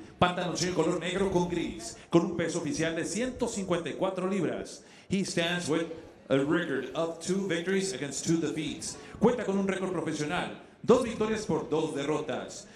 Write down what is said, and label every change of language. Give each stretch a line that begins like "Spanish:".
Spanish: Pantaloncillo color negro con gris, con un peso oficial de 154 libras.
English: He stands with a record of 2 victories against 2 defeats.
Spanish: Cuenta con un récord profesional, 2 victorias por 2 derrotas.